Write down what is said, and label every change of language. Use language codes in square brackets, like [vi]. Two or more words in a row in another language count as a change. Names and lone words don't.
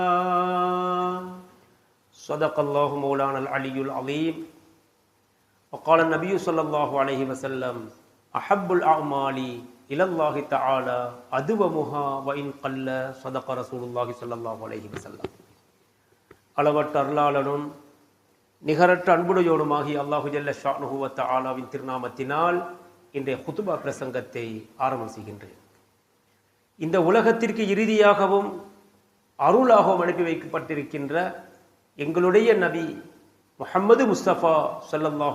[ar] صدق الله مولانا العلي العظيم وقال النبي صلى الله عليه وسلم أحب الأعمال إلى الله تعالى أدومها وإن قل صدق رسول الله صلى الله عليه وسلم [ta] அளவற்ற அருளாளனும் நிகரற்ற அன்புடையோடுமாகி அல்லாஹு ஜல்ல ஷானுஹு வ தஆலாவின் திருநாமத்தினால் இன்றைய குதுபா பிரசங்கத்தை ஆரம்பம் செய்கின்றேன். இந்த உலகத்திற்கு இறுதியாகவும் அருளாகவும் அனுப்பி வைக்கப்பட்டிருக்கின்ற எங்களுடைய நபி முஹம்மது முஸ்தபா ஸல்லல்லாஹு